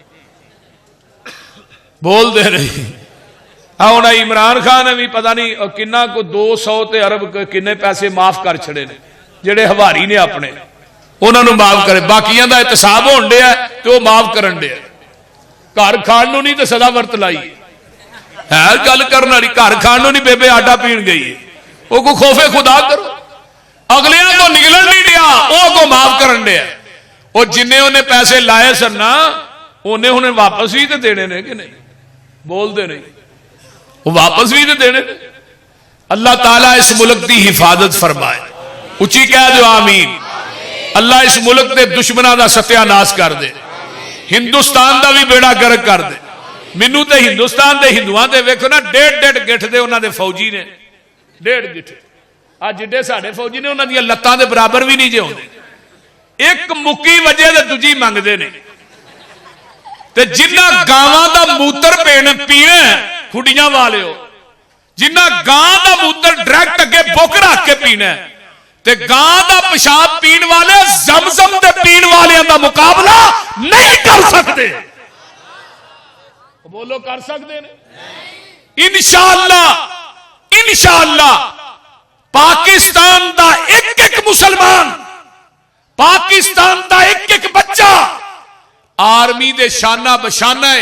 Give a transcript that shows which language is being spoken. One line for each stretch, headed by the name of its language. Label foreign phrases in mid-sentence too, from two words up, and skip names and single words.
Punjabi: بول دے رہی ہُن عمران خان نے بھی پتا نہیں کِنّا کو 200 تے ارب کِنّے پیسے معاف کر چھڈے نے، جیہڑے حواری نے اپنے انہوں نے معاف کرے. باقیاں دا احتساب ہون دیا تے وہ معاف کرن دیا۔ گھر کھان نوں نہیں تے صدا ورت لائی ہے گل کرن والی. گھر کھان نوں نہیں بے بے آٹا پین گئی ہے، وہ کو خوفِ خدا کرو. اگلیاں کو نکلن نہیں دیا، وہ کو معاف کرن دیا. وہ جنّے انہیں پیسے لائے سن نا، انہیں انہیں واپس بھی تو دینے نے کہ نہیں? بولتے نہیں، وہ واپس بھی تو دینے.
Urdu: اللہ تعالیٰ اس ملک کی حفاظت فرمائے، اُچی کہہ دو آمین. اللہ اس ملک کے دشمنوں کا ستیاناس کر دے، ہندوستان کا بھی بیڑا غرق کر دے.
Punjabi: مینوں تو ہندوستان کے ہندوؤں کے ویکھو نا 1.5 گٹھ کے انہوں نے فوجی نے، 1.5 گٹھ. آج جیہڑے ساڈے فوجی نے انہوں نے لتّاں کے برابر بھی نہیں جے ہوندے. ایک مکی وجے تے دوجی منگتے نے. تے جنّاں گاواں دا موتر پینا کھڈیاں والے جنہ گاں دا موتر ڈائریکٹ اگے بک رکھ کے پینا ہے تے گاں دا پیشاب پین والے زمزم دے پین والے دا مقابلہ نہیں کر سکتے. بولو کر سکتے ہیں انشاءاللہ پاکستان دا ایک ایک مسلمان، پاکستان دا ایک ایک بچہ آرمی دے شانہ بشانہ ہے.